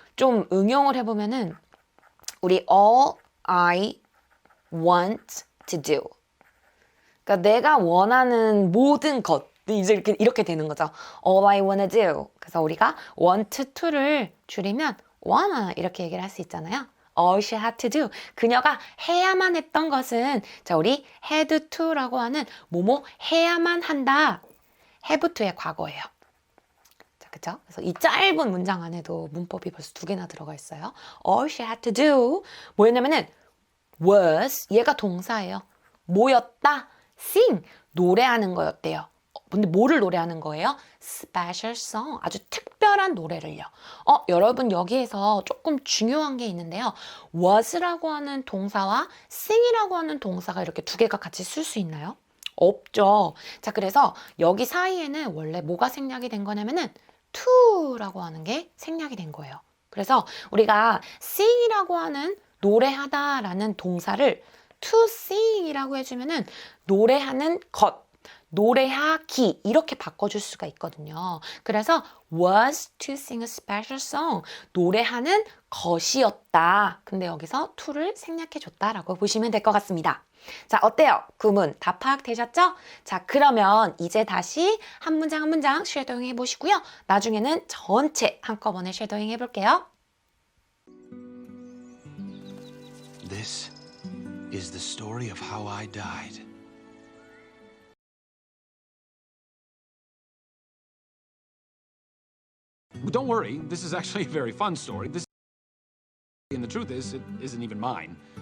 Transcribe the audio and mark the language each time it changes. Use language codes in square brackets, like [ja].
[ko] 좀 응용을 해보면은 우리 [en] all I want to do. [ko] 그러니까 내가 원하는 모든 것. 이제 이렇게 되는 거죠. [en] All I wanna do. [ko] 그래서 우리가 want to를 줄이면 wanna 이렇게 얘기를 할 수 있잖아요. [en] All she had to do. [ko] 그녀가 해야만 했던 것은 자 우리 had to라고 하는 뭐뭐 해야만 한다. have to의 과거예요. 자, 그죠? 그래서 이 짧은 문장 안에도 문법이 벌써 2개나 들어가 있어요. All she had to do 뭐였냐면은 was 얘가 동사예요. 뭐였다? sing 노래하는 거였대요. 근데 뭐를 노래하는 거예요? Special song 아주 특별한 노래를요. 여러분 여기에서 조금 중요한 게 있는데요. was라고 하는 동사와 sing이라고 하는 동사가 이렇게 2개가 같이 쓸 수 있나요? 없죠. 자, 그래서 여기 사이에는 원래 뭐가 생략이 된 거냐면은 to라고 하는 게 생략이 된 거예요. 그래서 우리가 sing이라고 하는 노래하다라는 동사를 to sing이라고 해주면은 노래하는 것, 노래하기 이렇게 바꿔줄 수가 있거든요. 그래서 [en] was to sing a special song [ko] 노래하는 것이었다. 근데 여기서 to를 생략해줬다라고 보시면 될 것 같습니다. 자, 어때요? 구문 다 파악되셨죠? 자, 그러면 이제 다시 한 문장 한 문장 쉐도잉 해보시고요. 나중에는 전체 한꺼번에 쉐도잉 해볼게요. [en] This is the story of how I died. Don't worry, this is actually a very fun story. And the truth is, it isn't even mine.